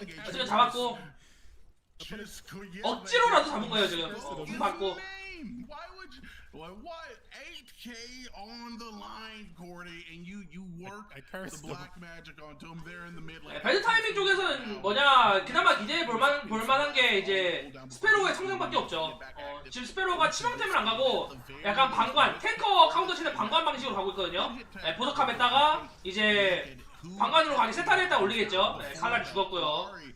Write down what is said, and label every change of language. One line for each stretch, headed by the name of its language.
Korean: 지금 잡았고 억지로라도 잡은 거예요 지금. 받고.
English: game. Why would you? What? 8K on the line, Cordy, and you work I cursed the black magic onto him there in the mid lane.
Korean: 배드 타이밍 쪽에서는 뭐냐 그나마 기대해 볼만한 게 이제 스페로우의 성장밖에 없죠. 지금 스페로우가 치명템을 안 가고 약간 방관, 탱커 카운터 치는 방관 방식으로 가고 있거든요. 보석함에다가 이제 방관으로 가게 세타를 일단 올리겠죠. 칼날이 죽었고요.